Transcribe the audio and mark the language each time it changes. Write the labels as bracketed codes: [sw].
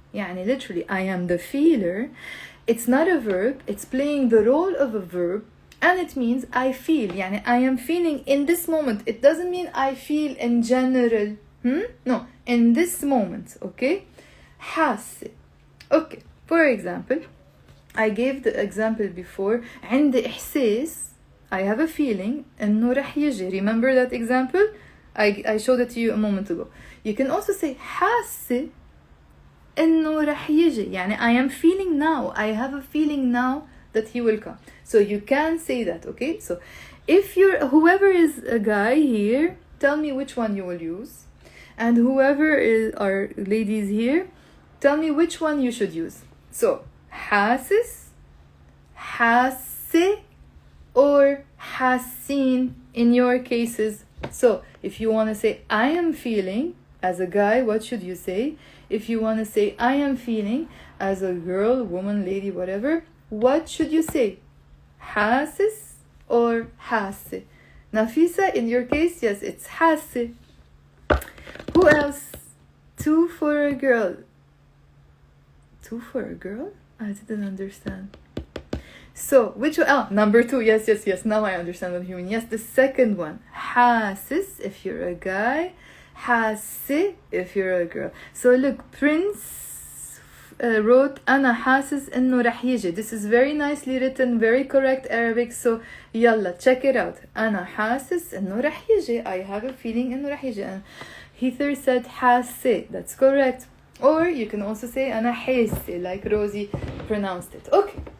[en] يعني literally I am the feeler. It's not a verb, it's playing the role of a verb, and it means I feel. يعني I am feeling in this moment. It doesn't mean I feel in general. No, in this moment. Okay, حاسة. Okay, for example, I gave the example before. [ar] عندي إحساس, [en] I have a feeling [ar] إنه رح يجي. [en] Remember that example? I showed it to you a moment ago. You can also say [ar] حاسة إنه رح يجي. [en] يعني I am feeling now. I have a feeling now that he will come. So you can say that. Okay. So if whoever is a guy here, tell me which one you will use, and whoever are ladies here, tell me which one you should use. So حاسس, حاسة, or حاسين in your cases. So if you want to say I am feeling as a guy, what should you say? If you want to say I am feeling as a girl, woman, lady, whatever, what should you say? [ar] حاسس or حاسة? [en] Nafisa, in your case, yes, it's حاسة. Who else? 2 for a girl. 2 for a girl? I didn't understand. So, which one? Oh, number 2. Yes. Now I understand what you mean. Yes, the second one. حاسس if you're a guy. حاسة if you're a girl. So look, Prince wrote [ar] أنا حاسس إنه رح يجي. [en] This is very nicely written, very correct Arabic. So يلا, check it out. [ar] أنا حاسس إنه رح يجي. [en] I have a feeling [ar] إنه رح يجي. [en] And Heather said حاسة. That's correct. Or you can also say [ar] أنا حاسة, [en] like Rosie pronounced it. Okay.